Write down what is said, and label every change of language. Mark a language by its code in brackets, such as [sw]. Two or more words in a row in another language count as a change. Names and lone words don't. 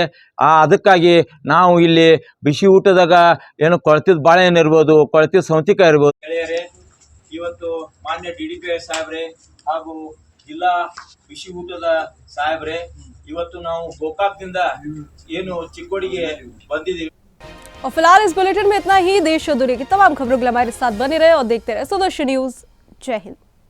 [kn] ಅದಕ್ಕಾಗಿ ನಾವು ಇಲ್ಲಿ ಬಿಸಿ ಊಟದಾಗ ಏನು ಕೊಳ್ತಿದ ಬಾಳೆಹಣ್ಣು ಇರ್ಬೋದು, ಕೊಳ್ತಿದ ಸೌತಿಕಾಯಿ ಇರ್ಬೋದು. ಗೆಳೆಯರೇ, ಇವತ್ತು ಮಾನ್ಯ DDPI ಸಾಹೇಬ್ರೆ ಹಾಗೂ ಜಿಲ್ಲಾ ಬಿಸಿ ಊಟದ ಸಾಹೇಬ್ರೆ, ಇವತ್ತು ನಾವು ಗೋಕಾಕದಿಂದ ಏನು ಚಿಕ್ಕೋಡಿಗೆ ಬಂದಿದ್ದೀವಿ। [hi] और फिलहाल इस बुलेटिन में इतना ही। देश और दुनिया की तमाम खबरों के लिए हमारे साथ बने रहे और देखते रहे स्वदेशी न्यूज। जय हिंद।